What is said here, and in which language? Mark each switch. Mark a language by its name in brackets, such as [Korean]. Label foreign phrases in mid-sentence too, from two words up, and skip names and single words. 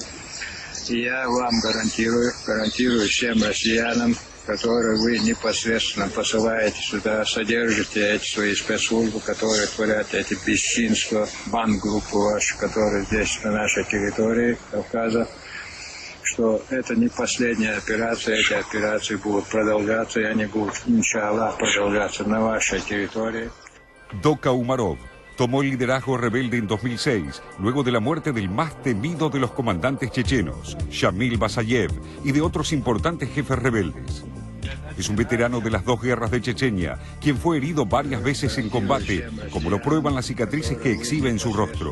[Russian] И я вам гарантирую всем россиянам, которые вы непосредственно посылаете сюда, содержите эти свои спецслужбы, которые творят эти бесчинства, банд-группы ваши, которые здесь на нашей территории Кавказа, что это не последняя операция, эти операции будут продолжаться, и они будут, иншаллах, продолжаться на вашей территории. [Spanish] Doka Umarov tomó el liderazgo rebelde en 2006, luego de la muerte del más temido de los comandantes chechenos, Shamil Basayev, y de otros importantes jefes rebeldes. Es un veterano de las dos guerras de Chechenia, quien fue herido varias veces en combate, como lo prueban las cicatrices que exhibe en su rostro.